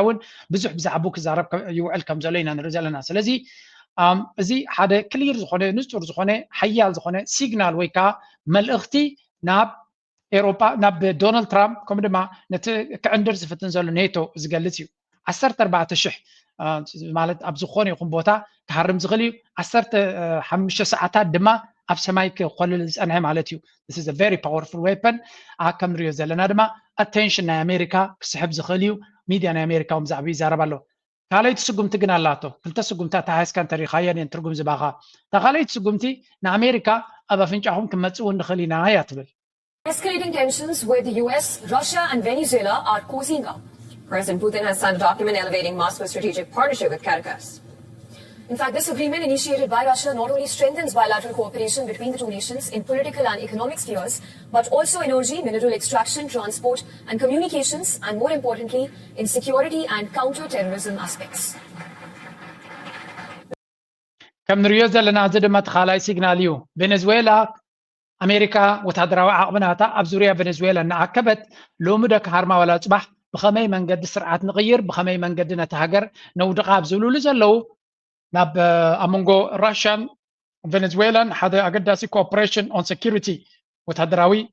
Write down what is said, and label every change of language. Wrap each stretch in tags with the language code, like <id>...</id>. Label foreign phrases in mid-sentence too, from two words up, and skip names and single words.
<ti>እውን ብዙሕ ብዛዕባ ክዛረብ ይውዕል ከም ዘሎ ኢና ንርኢ ዘለና ስለዚ እዚ ሓደ ክሊር ዝኾነ ንጹር ዝኾነ ሓያል ዝኾነ ሲግናል ወይ ከዓ መልእኽቲ ናብ ኤውሮጳ ናብ ዶናልድ ትራምፕ ከምኡ ድማ ነቲ ክዕንድር ዝፍትን ዘሎ ኔቶ ዝገልጽ እዩ 14,000 ማለት ኣብ ዝኾነ ይኹን ቦታ ክሃርም ዝኽእል እዩ 15 ሰዓታት ድማ ኣብ ሰማይ ክኮልል ዝፀንሐ ማለት እዩ</ti> <en>this is a very powerful weapon</en> <ti>ከም ንሪኦ ዘለና ድማ attention ናይ ኣሜሪካ ክስሕብ ዝኽእል እዩ ሚድያ ናይ ኣሜሪካ ብዛዕባ ይዛረብ ኣሎ ካልኣይቲ ስጉምቲ ግን ኣላቶ ክልተ ስጉምታት ተሓይስካ እንተሪኻየን እየን ትርጉም ዝባኻ እታ ካልኣይቲ ስጉምቲ ንኣሜሪካ ኣብ ኣፍንጫኹም ክመፅኡ ንኽእል ኢና እያ ትብል</ti> <en>Escalating tensions with the US, Russia and Venezuela are cozying up. President Putin has signed a document elevating Moscow's strategic partnership with Caracas. In fact, this agreement initiated by Russia not only strengthens bilateral cooperation between the two nations in political and economic spheres, but also energy, mineral extraction, transport and communications, and more importantly, in security and counter-terrorism aspects.</en> <ti>ከም ንሪኦ ዘለና እዚ ድማ ተኻላይ ሲግናል እዩ ቬኔዙዌላ ኣሜሪካ ወታደራዊ ዓቕምናታ ኣብ ዙርያ ቬኔዙዌላ እናኣከበት ሎሚ ደ ካርማ ወላ ጽባሕ ብኸመይ መንገዲ ስርዓት ንቕይር ብኸመይ መንገዲ ነቲ ሃገር ነውድቓ ኣብ ዝብልሉ ዘለው ናብ ኣመንጎ ራሽያን ቬኔዙዌላን ሓደ ኣገዳሲ</ti> <en>cooperation on security</en> <ti>ወታደራዊ</ti>